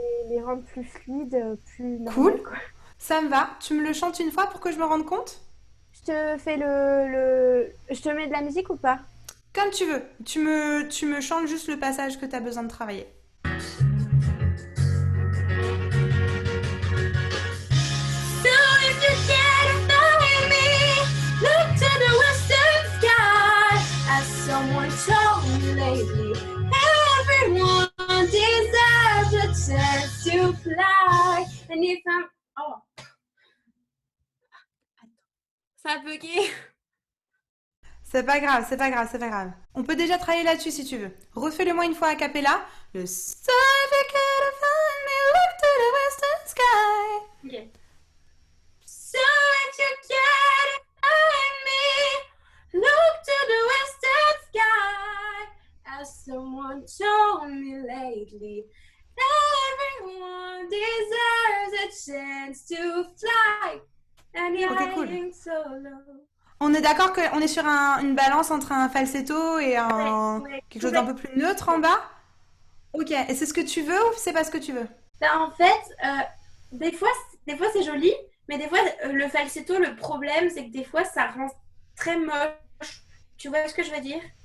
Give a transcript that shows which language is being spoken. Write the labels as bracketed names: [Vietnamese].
[French] les rendre plus fluides, plus cool. normales, quoi. Ça me va. Tu me le chantes une fois pour que je me rende compte? Je te fais Je te mets de la musique ou pas? Comme tu veux. Tu me chantes juste le passage que tu as besoin de travailler. [English] So if you can't find me, look to the western sky. As someone told me lately, everyone deserves a chance to fly. And if I'm... [French] Oh, ça a bugué. C'est pas grave, c'est pas grave, c'est pas grave. On peut déjà travailler là-dessus si tu veux. Refais-le-moi une fois a cappella. [English] Le So if you can't find me, look to the western sky. Ok. So if you can't find me, look to the western sky. As someone told me lately, everyone deserves a chance to fly. And you're Ok, cool. hiding so low. [French] On est d'accord qu'on est sur une balance entre un falsetto et Ouais, un ouais, quelque chose d'un peu plus neutre en complètement. Ok, et c'est ce que tu veux ou c'est pas ce que tu veux? Ben, en fait, des fois, des fois c'est joli, mais des fois, le falsetto, le problème, c'est que des fois, ça rend très moche. Tu vois ce que je veux dire?